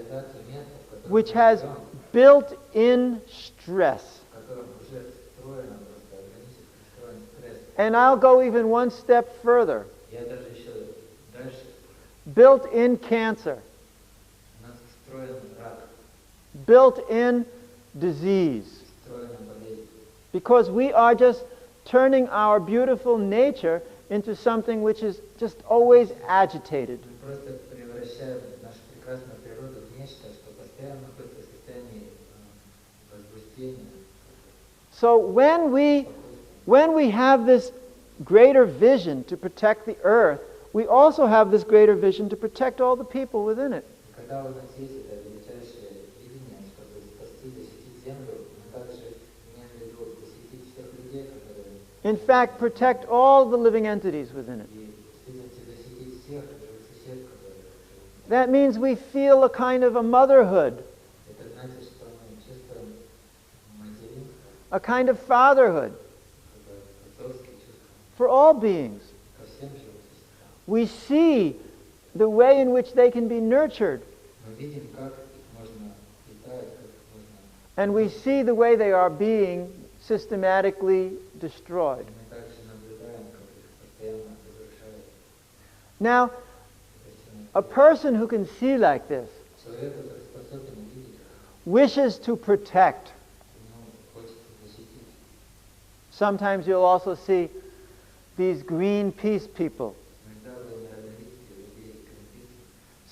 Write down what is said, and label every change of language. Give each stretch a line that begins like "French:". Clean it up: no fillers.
Russian: цивилизацию, место, в котором
English: which
Russian: мы
English: has
Russian: живем,
English: built-in stress.
Russian: в котором уже встроено просто органически встроен стресс.
English: And I'll go even one step further.
Russian: Я даже еще дальше.
English: Built-in cancer,
Russian: У нас встроен рак,
English: built-in disease.
Russian: встроена болезнь.
English: Because we are just turning our beautiful nature into something which is just always agitated.
Russian: Мы просто превращаем нашу прекрасную природу в нечто, что постоянно находится в состоянии возбуждения.
English: So when we have this greater vision to protect the earth, we also have this greater vision to protect all the people within it.
Russian: И когда у нас есть это величайшее видение, чтобы спасти, защитить землю, мы также имеем в виду защитить всех людей, которые
English: In fact, protect all the living entities within it.
Russian: и защитить всех живых существ, которые живут.
English: That means we feel a kind of a motherhood,
Russian: Это значит, что мы чувствуем материнство,
English: a kind of fatherhood
Russian: отцовские чувства
English: for all beings.
Russian: ко всем живым существам.
English: We see the way in which they can be nurtured,
Russian: Мы видим, как их можно питать, как их можно...
English: and we see the way they are being systematically destroyed.
Russian: Мы также наблюдаем, как их постоянно разрушают.
English: Now, a person who can see like this
Russian: Человек, который способен увидеть,
English: wishes to protect.
Russian: ему хочется защитить.
English: Sometimes you'll also see these Greenpeace people.
Russian: Иногда вы видите людей из Greenpeace.